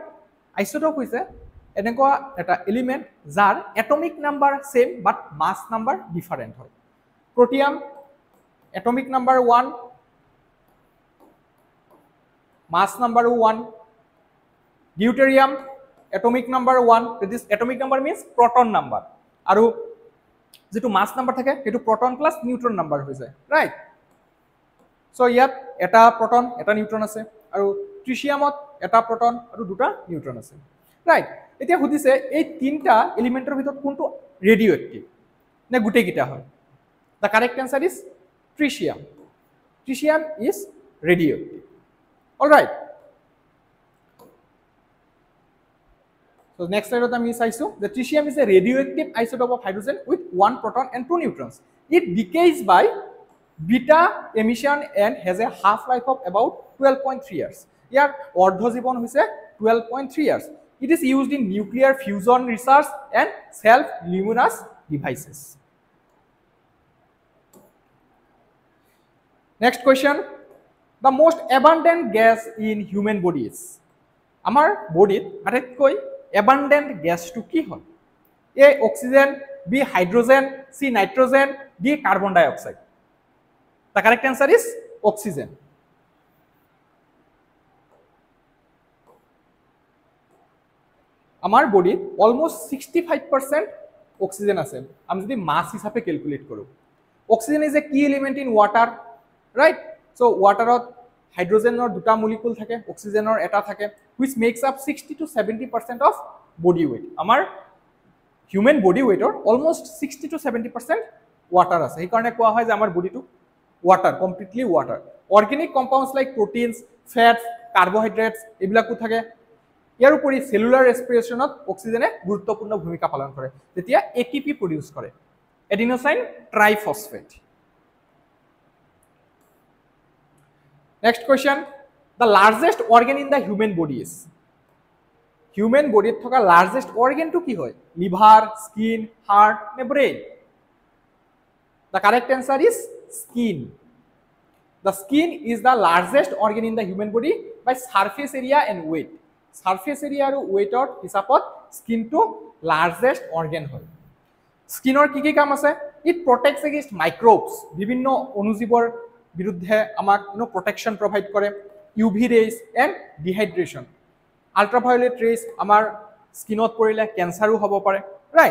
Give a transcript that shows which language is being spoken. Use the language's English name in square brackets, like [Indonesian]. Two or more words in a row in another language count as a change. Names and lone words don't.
[Assamese] আইসোটোপ হৈছে এনেকুৱা এটা এলিমেন্ট যাৰ [English] atomic number same but mass number different [Assamese] হয়। [English] protium atomic number 1, mass number 1, deuterium atomic number 1, that is atomic number means proton number, [Assamese] আৰু যেটো [English] mass number [Assamese] থাকে সেইটো [English] proton plus neutron number [Assamese] হৈ যায়, ৰাইট? সো ইয়াত এটা proton এটা নিউট্ৰন আছে, আৰু ট্ৰিচিয়ামত এটা proton আৰু দুটা নিউট্ৰন আছে, ৰাইট? এতিয়া সুধিছে এই 3টা এলিমেন্টৰ ভিতৰত কোনটো ৰেডিঅ'এক্টিভ নে গুটেকিটা হয়? [English] The correct answer is tritium. Tritium is radioactive. All right. So next slide [Assamese] আমি চাইছো [English] the tritium is a radioactive isotope of hydrogen with 1 proton and 2 neutrons. It decays by beta emission and has a half life of about 12.3 years. [Assamese] ইয়াৰ অৰ্ধ জীৱন হৈছে 12.3 years. [English] It is used in nuclear fusion research and self-luminous devices. Next question, the most abundant gas in human body is? Our body [Assamese] আটাইতকৈ [English] abundant gas [Assamese] to কি হয়? [English] A oxygen, B hydrogen, C nitrogen, D carbon dioxide. The correct answer is oxygen. [Assamese] আমার বডিত অলমোস্ট 65% অক্সিজেন আছে আমি যদি মাস হিসাবে ক্যালকুলেট কৰো। [English] oxygen is a key element in water, right? [Assamese] সো ওয়াটারত হাইড্রোজেনৰ দুটা মলিকুল থাকে, অক্সিজেনৰ এটা থাকে, [English] which makes up 60 to 70% of body weight. [Assamese] আমাৰ [English] human body weight [Assamese] অলমোস্ট 60 to 70% ওয়াটার আছে। এই কাৰণে কোৱা হয় যে আমাৰ বডিটো ওয়াটার, [English] completely water. organic compounds like proteins, fats, carbohydrates এইবিলাকো থাকে। [Assamese] ইয়াৰ উপৰি [English] cellular respiration [Assamese] অক্সিজেনে গুৰুত্বপূৰ্ণ ভূমিকা পালন কৰে, যেতিয়া এটিপি প্ৰডিউস কৰে, [English] adenosine triphosphate. next question, the largest organ in the human body is? [Assamese] হিউম্যান বডিত থকা [English] largest organ [Assamese] কি হয়? [English] liver, skin, heart [Assamese] নে ব্ৰেইন? [English] The correct answer is skin. The skin is the largest organ in the human body by surface area and weight. surface area [Assamese] আৰু ওয়েটৰ হিচাপত স্কিনটো [English] largest organ [Assamese] হয়। স্কিনৰ কি কি কাম আছে? [English] it protects against microbes, [Assamese] বিভিন্ন অণুজীৱৰ বিৰুদ্ধে আমাক [English] protection provide [Assamese] কৰে। [English] UV rays and dehydration, ultraviolet rays [Assamese] আমাৰ স্কিনত পৰিলে কেঞ্চাৰো হ'ব পাৰে, ৰাইট?